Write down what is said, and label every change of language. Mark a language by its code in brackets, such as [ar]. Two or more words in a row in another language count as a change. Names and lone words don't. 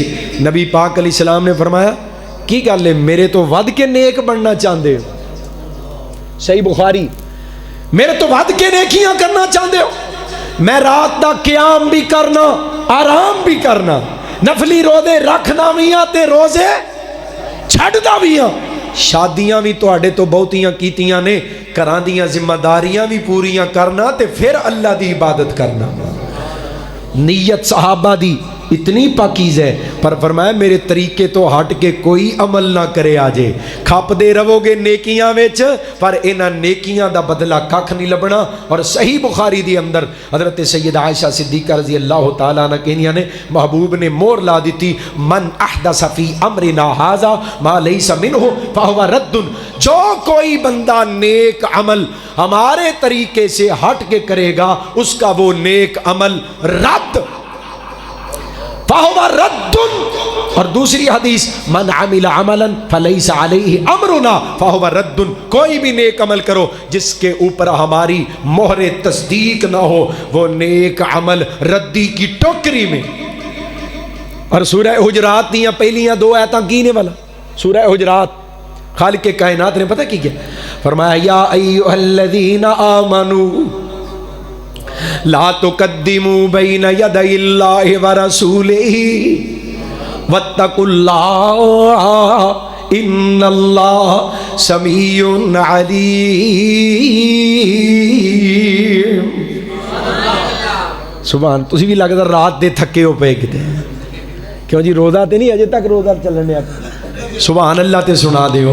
[pa] نبی پاک [ar] علیہ السلام [pa] نے فرمایا کی گل ہے میرے تو ود کے نیک بننا چاہتے ہو. صحیح بخاری میرے تو ود کے نیکیاں کرنا چاہتے ہو. میں رات دا قیام بھی کرنا آرام بھی کرنا نفلی روزے رکھنا بھی ہاں تے روزے چھڈدا بھی ہاں. شادیاں بھی تواڈے تو بہتیاں کیتیاں نے گھراں دیاں ذمہ داریاں بھی پوریاں کرنا تے پھر اللہ دی عبادت کرنا. نیت صحابہ دی اتنی پاکیز ہے پر فرمایا میرے طریقے تو ہٹ کے کوئی عمل نہ کرے آجے. کھپ دے رہو گے نیکیاں وچ پر انہاں نیکیاں دا بدلہ کھ نہیں لبنا. اور صحیح بخاری دی اندر حضرت سید عائشہ صدیقہ [ar] رضی اللہ تعالیٰ عنہ [pa] کہنیاں نے محبوب نے مور لا دیتی [ar] من احدث فی امرنا ھذا ما لیس منہ فہو رد. [ur] جو کوئی بندہ نیک عمل ہمارے طریقے سے ہٹ کے کرے گا اس کا وہ نیک عمل رد [ar] فَهُوَ رَدٌ. [ur] اور دوسری حدیث [ar] من عمل عملا فلیس علیہ امرنا فَهُوَ رَدٌ. [ur] کوئی بھی نیک عمل کرو جس کے اوپر ہماری مہر تصدیق نہ ہو وہ نیک عمل ردی کی ٹوکری میں. [pa] اور سورہ حجرات دیاں پہلیاں دو آیتاں کینے والا سورہ حجرات خالق کے کائنات نے پتہ کی کیا فرمایا [ar] یا ایھا الذین آمنوا لا تقدموا بین یدی اللہ ورسولہ واتقوا اللہ ان اللہ سمیع علیم. [pa] سبحان تسی بھی لگدا رات دے تھکے ہو پے کتے کیوں جی روزہ تے نہیں اجے تک روزہ چلنے آپ [ar] سبحان اللہ [pa] تے سنا دیو.